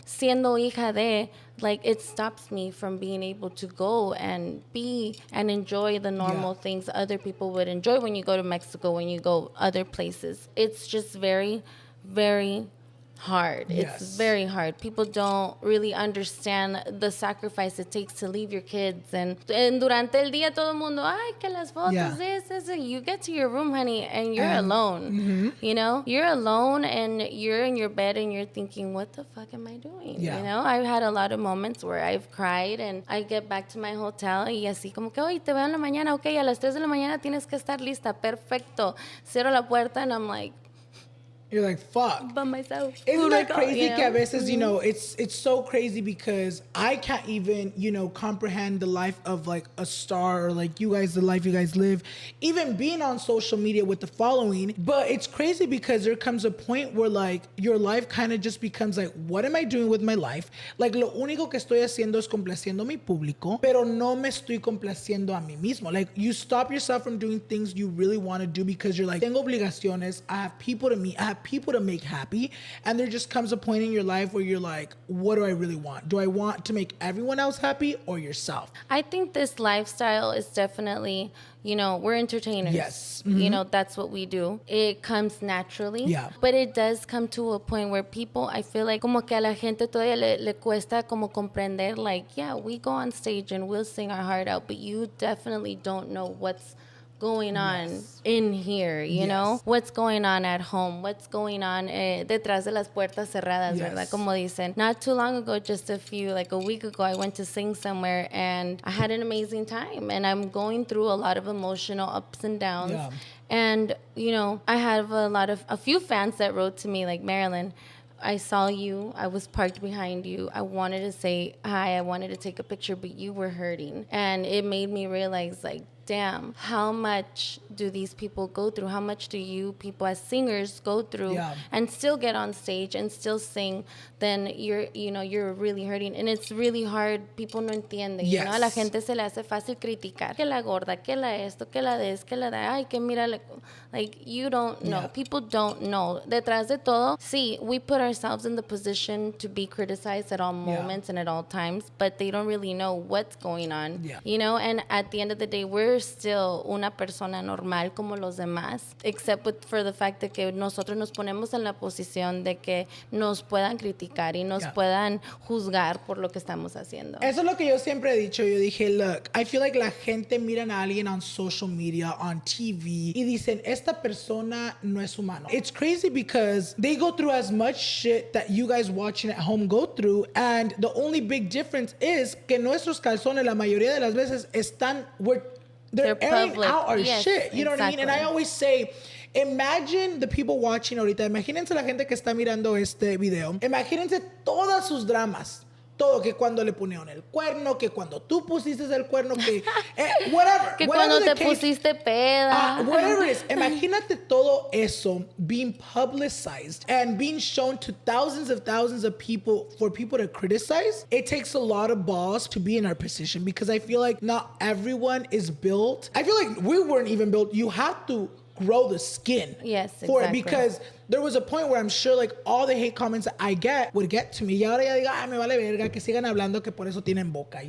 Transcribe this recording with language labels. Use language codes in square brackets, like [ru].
[es] Siendo hija de, [en] like, it stops me from being able to go and be and enjoy the normal things other people would enjoy when you go to Mexico, when you go other places. It's just very, very hard. It's very hard. People don't really understand the sacrifice it takes to leave your kids. [es] And durante el día todo el mundo, ay, que las fotos, this. [en] You get to your room, honey, and you're alone. You know? You're alone and you're in your bed and you're thinking, what the fuck am I doing? You know? I've had a lot of moments where I've cried and I get back to my hotel [es] y así como que, oye, te veo en la mañana. Okay, a las 3 de la mañana tienes que estar lista. Perfecto. Cierro la puerta [en] and I'm like, you're like, fuck. By myself. Isn't that crazy? You know? [es] Que a veces, [en] you know, it's so crazy because I can't even, you know, comprehend the life of like a star or like you guys, the life you guys live, even being on social media with the following. But it's crazy because there comes a point where like your life kind of just becomes like, what am I doing with my life? [es] Like lo único que estoy haciendo es complaciendo a mi público, pero no me estoy complaciendo a mí mismo. [en] Like you stop yourself from doing things you really want to do because you're like, [es] tengo obligaciones, [en] I have people to meet, I have people to make happy, and there just comes a point in your life where you're like, what do I really want? Do I want to make everyone else happy or yourself? I think this lifestyle is definitely, you know, we're entertainers. Yes. You know, that's what we do. It comes naturally. Yeah. But it does come to a point where people, I feel like, [es] como que a la gente todavía le cuesta como comprender, [en] like, yeah, we go on stage and we'll sing our heart out, but you definitely don't know what's going on in here, you know? What's going on at home? What's going on [es] detrás de las puertas cerradas, ¿verdad? Como dicen. [en] Not too long ago, just like a week ago, I went to sing somewhere and I had an amazing time. And I'm going through a lot of emotional ups and downs. Yeah. And, you know, I have a few fans that wrote to me like, Marilyn, I saw you. I was parked behind you. I wanted to say hi. I wanted to take a picture, but you were hurting. And it made me realize, like, damn, how much do these people go through? How much do you people as singers go through and still get on stage and still sing? Then you're really hurting. And it's really hard. People [es] no entienden. You know, a la gente se le hace fácil criticar. Que la gorda, que la esto, que la des, que la da. Ay, que mira. Like, [en] you don't know. [es] Yeah. [en] People don't know. [es] Detrás de todo, [en] see, we put ourselves in the position to be criticized at all moments and at all times, but they don't really know what's going on. Yeah. You know, and at the end of the day, we're we're still [es] una persona normal como los demás, [en] except for the fact [es] de que nosotros nos ponemos en la posición de que nos puedan criticar y nos puedan juzgar por lo que estamos haciendo. Eso es lo que yo siempre he dicho. Yo dije, [en] look, I feel like [es] la gente mira a alguien [en] on social media, on TV, [es] y dicen, esta persona no es humano. [en] It's crazy because they go through as much shit that you guys watching at home go through, and the only big difference is [es] que nuestros calzones la mayoría de las veces están, [en] they're airing public. out our Yes, shit. You know what I mean? And I always say, imagine the people watching ahorita. [es] Imagínense la gente que está mirando este video. Imagínense todas sus dramas. Todo, que cuando le ponieron el cuerno, que cuando tú pusiste el cuerno, que whatever. Que [en] whatever the [es] te [en] case, [es] pusiste peda. [en] whatever it is. [es] Imagínate todo eso [en] being publicized and being shown to thousands of people for people to criticize. It takes a lot of balls to be in our position because I feel like not everyone is built. I feel like we weren't even built. You have to grow the skin for it because there was a point where I'm sure like all the hate comments that I get would get to me. [es] Y ahora ya digo, ay, me vale verga, que sigan hablando que por eso tienen boca.